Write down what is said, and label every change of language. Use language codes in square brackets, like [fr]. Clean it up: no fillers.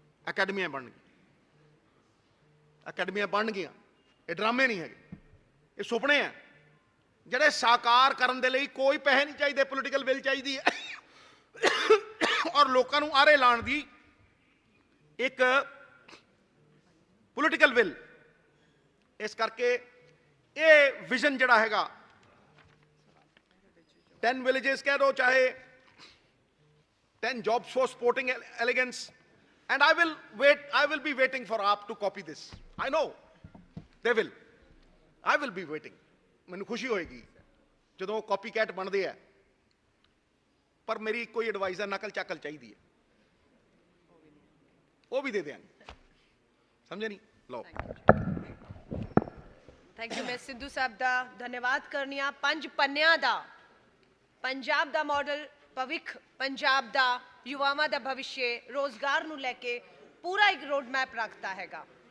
[pa] ਅਕੈਡਮੀਆਂ ਬਣ ਗਈਆਂ, ਅਕੈਡਮੀਆਂ ਬਣ ਗਈਆਂ। ਇਹ ਡਰਾਮੇ ਨਹੀਂ ਹੈਗੇ, ਇਹ ਸੁਪਨੇ ਆ ਜਿਹੜੇ ਸਾਕਾਰ ਕਰਨ ਦੇ ਲਈ ਕੋਈ ਪੈਸੇ ਨਹੀਂ ਚਾਹੀਦੇ, ਪੋਲੀਟੀਕਲ ਵਿਲ ਚਾਹੀਦੀ ਹੈ ਔਰ ਲੋਕਾਂ ਨੂੰ ਆਰੇ ਲਾਉਣ ਦੀ ਇੱਕ ਪੋਲੀਟੀਕਲ ਵਿਲ। ਇਸ ਕਰਕੇ ਇਹ ਵਿਜ਼ਨ ਜਿਹੜਾ ਹੈਗਾ, 10 ਵਿਲੇजेस ਕਹਿ ਦੋ, ਚਾਹੇ 10 [en] jobs for sporting elegance, and I will be waiting for AAP to copy this. I know they will. I will be waiting. [pa] ਮੈਨੂੰ ਖੁਸ਼ੀ ਹੋਏਗੀ ਜਦੋਂ ਕਾਪੀ ਕੈਟ ਬਣਦੇ ਆ। ਪਰ ਮੇਰੀ ਕੋਈ ਐਡਵਾਈਸ ਹੈ, ਨਕਲ ਚਾਕਲ ਚਾਹੀਦੀ ਹੈ, ਉਹ ਵੀ ਦੇ ਦਿਆਂਗੇ, ਸਮਝੇ ਨਹੀਂ? ਲਓ, ਥੈਂਕ ਯੂ। ਮੈਂ ਸਿੱਧੂ ਸਾਹਿਬ ਦਾ ਧੰਨਵਾਦ ਕਰਨੀ ਆ। 5 ਪੰਨਿਆਂ ਦਾ ਪੰਜਾਬ ਦਾ ਮਾਡਲ, ਭਵਿੱਖ ਪੰਜਾਬ ਦਾ, ਯੁਵਾਵਾਂ ਦਾ ਭਵਿष्य, ਰੋਜ਼ਗਾਰ ਨੂੰ ਲੈ ਕੇ ਪੂਰਾ ਇੱਕ ਰੋਡ ਮੈਪ ਰੱਖਦਾ ਹੈਗਾ।